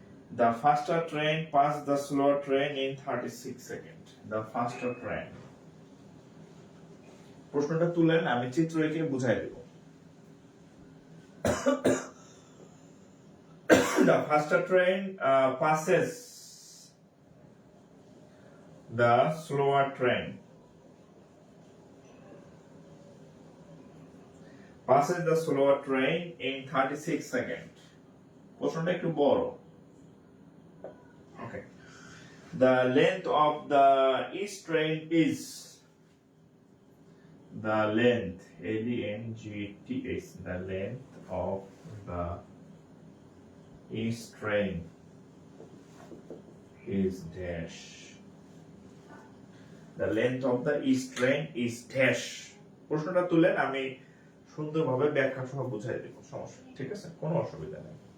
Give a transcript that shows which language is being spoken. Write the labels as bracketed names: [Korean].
[English] The faster train passed the slower train in 36 seconds. The faster train. [Bangla] প্রশ্নটা তুলেন, আমি চিত্র এঁকে বুঝাই দেব। [English] The faster train passes the slower train. Passes the slower train in 36 seconds. [Bangla] প্রশ্নটা একটু বড়। [English] Okay. The length of the east train is the length LENGTH. The length of the east train is dash. The length of the east train is dash. [Bangla] প্রশ্নটা তুলেন, আমি সুন্দরভাবে ব্যাখ্যা সহ বুঝাই দেব, সমস্যা, ঠিক আছে, কোনো অসুবিধা নেই।